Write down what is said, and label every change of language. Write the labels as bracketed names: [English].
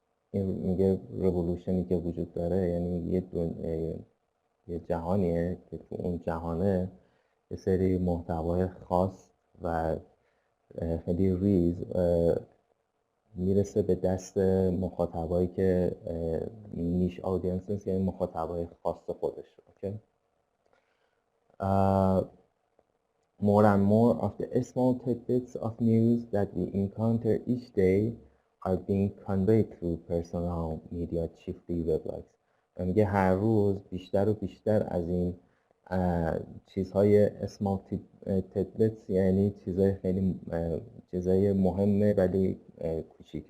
[Persian] این میگه رولوشنی که وجود داره یعنی یه جهانیه که تو اون جهانه یه سری محتوای خاص و خیلی ریز میرسه به دست مخاطبایی که نیش آدینسز یعنی مخاطبای خاص خودش. [English] Okay? More and more of the small tidbits of news that we encounter each day are being conveyed through personal media, chiefly weblogs. [Persian] و میگه هر روز بیشتر و بیشتر از این چیزهای [English] small tidbits [Persian] یعنی چیزهای خیلی چیزهای مهمه ولی کوچیک.